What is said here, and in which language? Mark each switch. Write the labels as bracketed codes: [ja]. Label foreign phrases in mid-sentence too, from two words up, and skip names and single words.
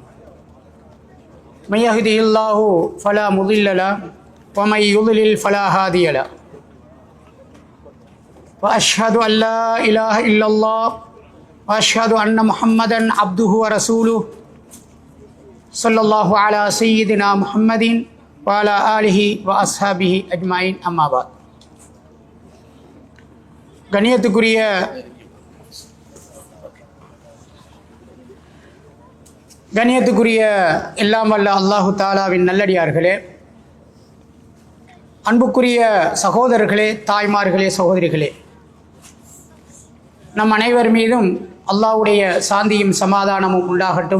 [ar] من يهده الله فلا مضل له ومن يضلل فلا هادي له وأشهد أن لا إله إلا الله وأشهد أن محمدا عبده ورسوله صلى الله على سيدنا محمد وعلى آله وأصحابه أجمعين أما بعد. [ta] கண்ணியத்துக்குரிய எல்லாம் வல்ல அல்லாஹு தாலாவின் நல்லடியார்களே, அன்புக்குரிய சகோதரர்களே, தாய்மார்களே, சகோதரிகளே, நம் அனைவர் மீதும் அல்லாஹ்வுடைய சாந்தியும் சமாதானமும் உண்டாகட்டும்.